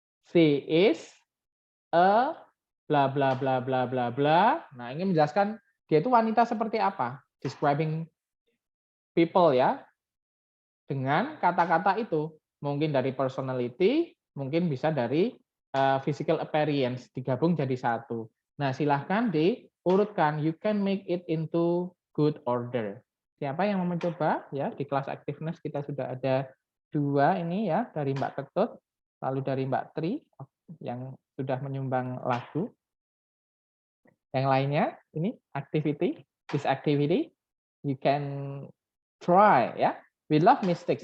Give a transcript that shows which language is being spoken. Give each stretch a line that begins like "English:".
English: She is a bla bla bla bla bla bla.
Indonesian: Nah, ini menjelaskan dia itu wanita seperti apa.
English: Describing people
Indonesian: ya. Dengan kata-kata itu. Mungkin dari personality, mungkin bisa dari physical appearance, digabung jadi satu. Nah, silahkan diurutkan.
English: You can make it into good order.
Indonesian: Siapa yang mau mencoba? Ya, di kelas activeness kita sudah ada 2 ini ya, dari Mbak Ketut, lalu dari Mbak Tri yang sudah menyumbang lagu. Yang lainnya ini
English: activity, this activity you can try ya. We love mistakes.